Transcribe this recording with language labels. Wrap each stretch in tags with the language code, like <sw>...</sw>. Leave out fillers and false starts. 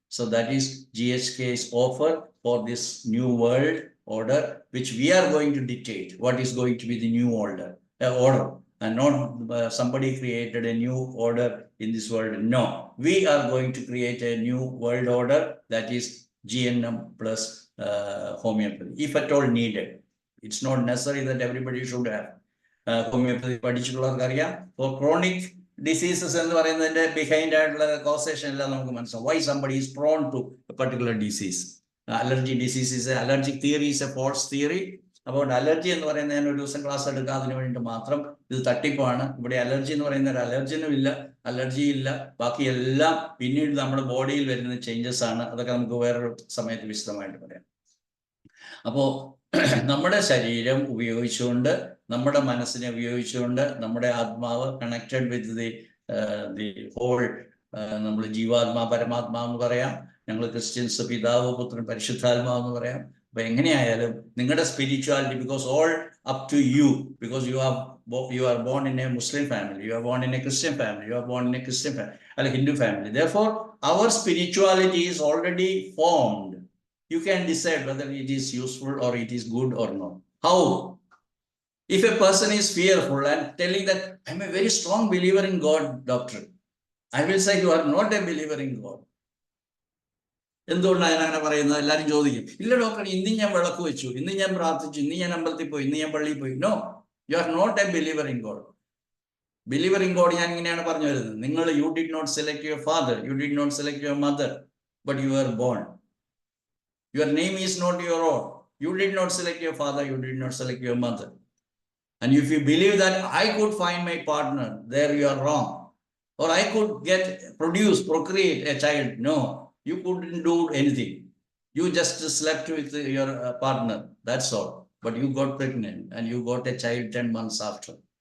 <en>So that is GSK's offer for this new world order, which we are going to dictate what is going to be the new order, and not somebody created a new order in this world. No, we are going to create a new world order, that is GNM plus homeopathy, if at all needed. It's not necessary that everybody should have homeopathy.</en> <ml>പഠിച്ചിട്ടുള്ളവർക്ക് അറിയാം,</ml> <en>for chronic diseases</en> <ml>എന്ന് പറയുന്നതിന്റെ behind ആയിട്ടുള്ള causation എല്ലാം നമുക്ക് മനസ്സിലാവും.</ml> <en>Why somebody is prone to a particular disease. Allergy disease is allergic theory is a false theory.</en> <ml>അപ്പോൾ allergy എന്ന് പറയുന്നത് ഞാൻ ഒരു ദിവസം ക്ലാസ് എടുക്കാം അതിന് വേണ്ടി മാത്രം, ഇത് തട്ടിപ്പാണ്. ഇവിടെ അലർജി എന്ന് പറയുന്ന ഒരു അലർജനും ഇല്ല, അലർജി ഇല്ല, ബാക്കി എല്ലാം പിന്നീട് നമ്മുടെ ബോഡിയിൽ വരുന്ന ചേഞ്ചസ് ആണ്. അതൊക്കെ നമുക്ക് വേറൊരു സമയത്ത് വിശദമായിട്ട് പറയാം. അപ്പോൾ നമ്മുടെ ശരീരം ഉപയോഗിച്ചുകൊണ്ട്, നമ്മുടെ മനസ്സിനെ ഉപയോഗിച്ചുകൊണ്ട്, നമ്മുടെ ആത്മാവ്</ml> <en>connected with the whole,</en> <ml>നമ്മൾ ജീവാത്മാ പരമാത്മാ എന്ന് പറയാം, ഞങ്ങൾ ക്രിസ്ത്യൻസ് പിതാവ് പുത്രൻ പരിശുദ്ധാത്മാവ് എന്ന് പറയാം. അപ്പൊ എങ്ങനെയായാലും നിങ്ങളുടെ spirituality,</ml> <en>Because all up to you, because you are born in a Muslim family, you are born in a Christian family, you are born in a Christian family, or a Hindu family. Therefore our spirituality is already formed. You can decide whether it is useful or it is good or not. How? If a person is fearful and telling that I'm a very strong believer in God, doctor, I will say you are not a believer in God.</en> <ml>എന്തുകൊണ്ടാണ് അങ്ങനെ പറയുന്നത്? എല്ലാവരും ചോദിക്കും, ഇല്ല doctor, ഇന്ന് ഞാൻ വിളക്ക് വെച്ചു, ഇന്ന് ഞാൻ പ്രാർത്ഥിച്ചു, ഇന്ന് ഞാൻ അമ്പലത്തിൽ പോയി, ഇന്ന് ഞാൻ പള്ളിയിൽ പോയി.</ml> <en>No, you are not a believer in God. Believer in God</en> <ml>ഞാൻ ഇങ്ങനെയാണ് പറഞ്ഞു വരുന്നത്.</ml> <en>നിങ്ങൾ you did not select your father, you did not select your mother, but you are born. Your name is not your own. You did not select your father, you did not select your mother. And if you believe that I could find my partner, there you are wrong. Or I could procreate a child. No, you couldn't do anything. You just slept with your partner, that's all. But you got pregnant and you got a child 10 months after.</en>